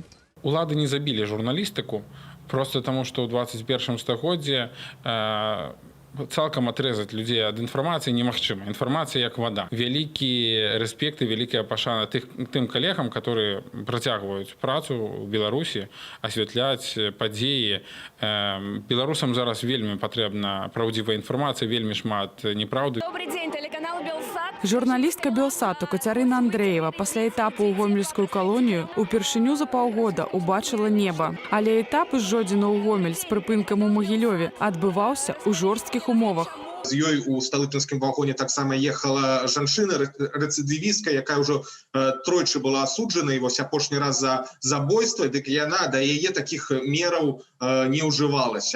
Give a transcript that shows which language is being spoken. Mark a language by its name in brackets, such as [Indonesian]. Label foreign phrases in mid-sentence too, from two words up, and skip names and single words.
[Belarusian] Улады не забілі журналістыку, просто таму, што ў 21 стагоддзі цалкам адрэзаць людзей ад інфармацыі немагчыма. Інфармацыя як вада. Вялікі рэспект і вялікая пашана тым калегам, которые працягваюць працу ў Беларусі, асвятляць падзеі. Беларусам зараз вельмі патрэбна праўдзівая інфармацыя, вельмі шмат неправды. [Russian] Добрый день, телеканал «Белсат». [Belarusian] Журналістка «Белсату» Кацярына Андрэева пасля этапу ў гомельскую калонію упершыню за паўгода убачыла неба. Але этап з Жодзіна ў Гомель з прыпынкам у Магілёве адбываўся ў жорсткіх умовах. З ёй у сталыпінскім вагоне таксама ехала жанчына рэцыдывістка, якая ўжо тройчы была асуджана, і вось апошні раз за забойства, дык яна да яе такіх мераў не ўжывалася.